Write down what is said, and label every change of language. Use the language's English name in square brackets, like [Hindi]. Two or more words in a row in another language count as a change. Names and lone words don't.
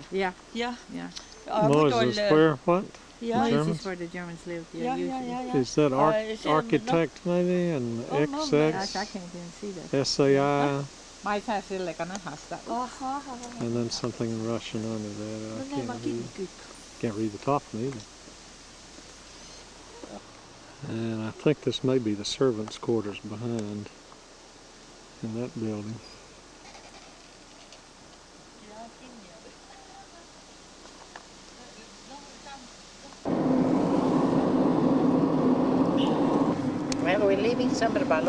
[English] Yeah. Moses, where, what? Yeah, Germans? this is where the Germans lived. Yeah, Usually. Is that architect maybe? And Gosh, XX, I can't even see that. SAI, [Estonian] Ma ei saa sellega näha seda. [English] and then something in Russian under that. Can't read the top of it either. And I think this may be the servants' quarters behind in that building. Well, we're leaving Sõmmerpalu.